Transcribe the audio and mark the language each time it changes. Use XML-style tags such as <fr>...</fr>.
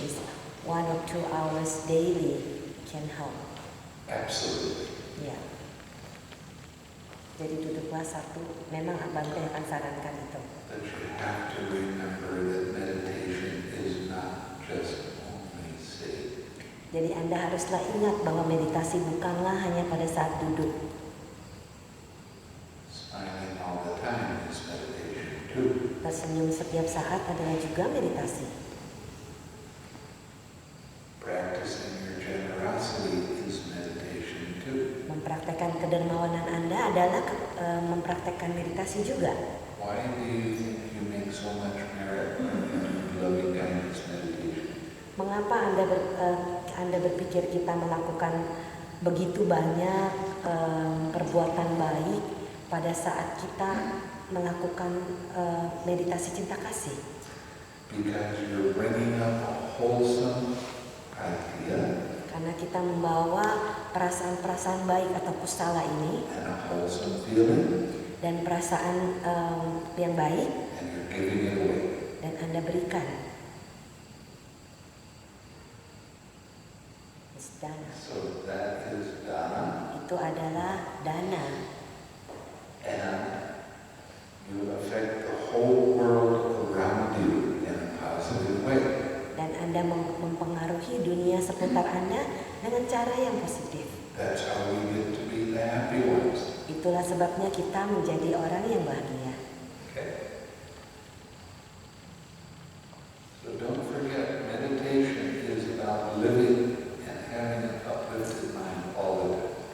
<en>Is 1 or 2 hours daily can help. Absolutely.</en> <id>Ya. Jadi duduklah 1. Memang Bante akan sarankan itu.</id> <en>But you have to remember that meditation is not just only sitting.</en> <id>Jadi Anda haruslah ingat bahwa meditasi bukanlah hanya pada saat duduk.</id> <en>Smiling all the time is meditation too.</en> <id>Tersenyum setiap saat adalah juga meditasi.</id> <en>Practicing your generosity is meditation too.</en> <id>Mempraktekkan kedermawanan Anda adalah mempraktekkan meditasi juga.</id> <en>Why do you think you make so much merit when you do loving kindness meditation?</en> <id>Mengapa Anda berpikir kita melakukan begitu banyak perbuatan baik pada saat kita melakukan meditasi cinta kasih?</id> <en>Because you're bringing up a wholesome idea</en> <id>Karena kita membawa perasaan-perasaan baik atau kusala ini</id> <en>and a wholesome feeling,</en> <id>dan perasaan yang baik</id> <en>and you're giving it away.</en> <id>dan Anda berikan.</id> <en>It's dana. So that is dana,</en> <id>Itu adalah dana.</id> <en>and you affect the whole world around you in a positive way.</en> <id>Dan Anda mempengaruhi dunia seputar Anda dengan cara yang positif.</id> <en>That's how we get to be the happy ones.</en> <id>Itulah sebabnya kita menjadi orang yang bahagia.</id> <en>Okay? So don't forget, meditation is about living and having an uplifted mind all the time.</en>